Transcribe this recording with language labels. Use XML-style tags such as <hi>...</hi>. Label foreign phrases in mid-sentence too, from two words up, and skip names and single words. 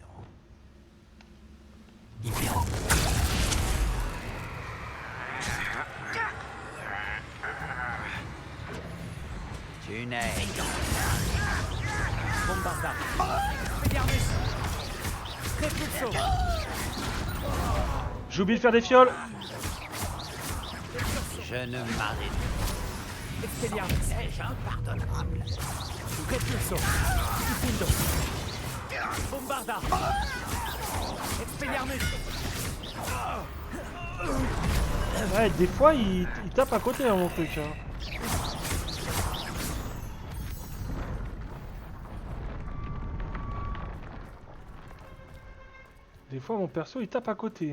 <fr>Tu n'es Bombarda. Regardez. Repulso. J'ai oublié de faire des fioles. Je ne m'arrête. Expelliarmus. Est-ce impardonnable? Repulso. Diffundo. Bombarda. Expelliarmus. Ouais, des fois il tape à côté hein, mon truc. Hein. Des fois mon perso il tape à côté.</fr>